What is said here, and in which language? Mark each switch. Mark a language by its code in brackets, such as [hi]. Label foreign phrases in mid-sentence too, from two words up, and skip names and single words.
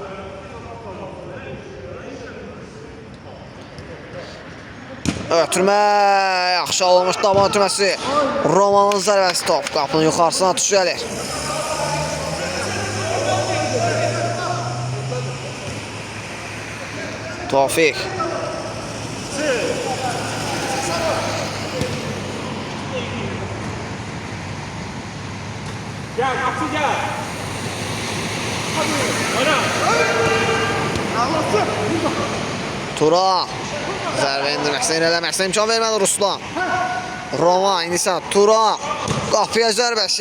[az] Ötürmə. Yaxşı alınmış daban ötürməsi. Romanın zərbəsi top. Qapının yuxarısına düşəlir. Tofik. [tr] Gel, kapı gel. Hadi, oyna. Allah'ım. [az] Tural. Zərbə indirməksə, irələməksə imkan vermədi Ruslan. Roma indi isə Tural. Qapıya zərbəsi.